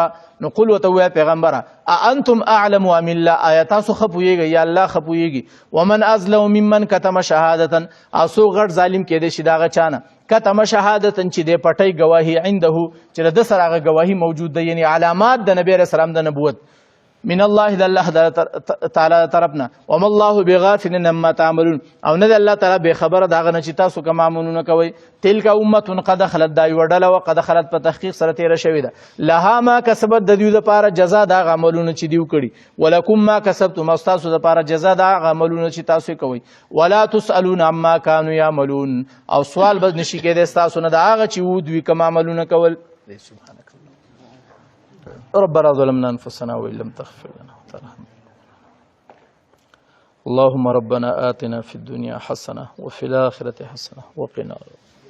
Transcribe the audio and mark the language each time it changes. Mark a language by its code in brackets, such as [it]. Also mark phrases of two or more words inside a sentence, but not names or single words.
[ps] نو قل ورته ووایه پیغمبره [ar] اانتم اعلم ام الله، [ps] آیا تاسو ښه پوهېږئ یا الله ښه پوهېږي؟ [ar] ومن ازلم ممن کتم شهادتا، [ps] او څوک غټ ظالم کېدی شي د هغه چا نه [ar] کتم شهادتا [ps] چې دی پټۍ ګواهي عنده، چې د ده سره هغه ګواهي موجود ده، یعنی علامات د نبي علیه السلام د نبوت [ar] من الله [ps] د الله تعالی طرفنا. [ar] وما الله بغافل عما تعملون، [ps] او نه د الله تعالی بې خبره د هغه نه چې تاسو کوم عملونه کوئ. [ar] تلک امة قد خلت، [ps] دا یوه ډله وه [ar] قد خلت [ps] په تحقیق سره تېره شوې ده. [ar] لها ما کسبت، [ps] د دوی دپاره جزا د هغه عملونه چې دوی کړي. [ar] ولکم ما کسبتم، [ps] او ستاسو دپاره جزا د هغه عملونه چې تاسو یې کوئ. [ar] ولا تسألون عما كانوا يعملون، [ps] او سوال به نشي کېدی ستاسو نه د هغه چې و دوی کوم عملونه کول. [ar] سبحانك ربنا ظلمنا انفسنا وان لم تغفر لنا وترحمنا. اللهم ربنا آتنا في الدنيا حسنة وفي الآخرة حسنة وقنا